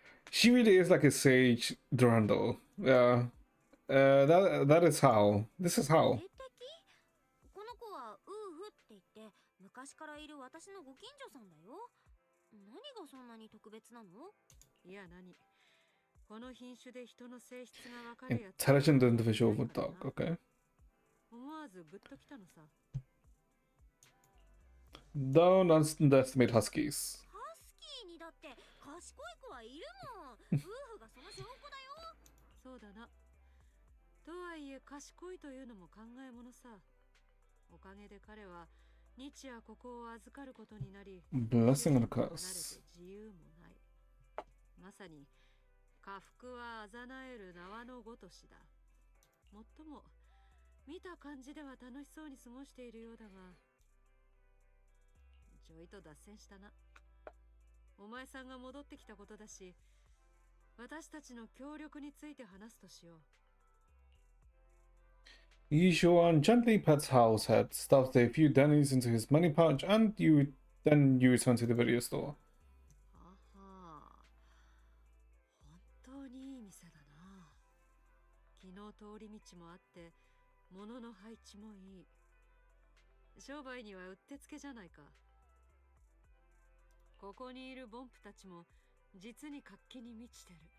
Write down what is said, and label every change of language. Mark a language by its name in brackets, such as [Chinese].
[English] She really is like a sage Durandal. Yeah. That is how. This is how. [Japanese] この子はウーフって言って昔からいる私のご近所さんだよ。何がそんなに特別なの？いや何。この品種で人の性質がわかるやつ。 [English] Intelligent individual with dog. Okay. [Japanese] 思わずグッときたのさ。 [English] Don't underestimate huskies. [Japanese] ハスキーにだって賢い子はいるもん。ウーフがその証拠だよ。そうだな。とはいえ賢いというのも考えものさ。おかげで彼は日夜ここを預かることになり、 [English] Blessing and a curse. [Japanese] 自由もない。まさに下腹はあざなえる縄のごとしだ。もっとも見た感じでは楽しそうに過ごしているようだが、ちょいと脱線したな。お前さんが戻ってきたことだし、私たちの協力について話すとしよう。 [English] Yishuan gently pets Howl's head, stuffs a few dennies into his money pouch, and then you return to the video store. [Japanese] はは、本当にいい店だな。昨日通り道もあって、物の配置もいい。商売にはうってつけじゃないか。ここにいるボンプたちも実に活気に満ちてる。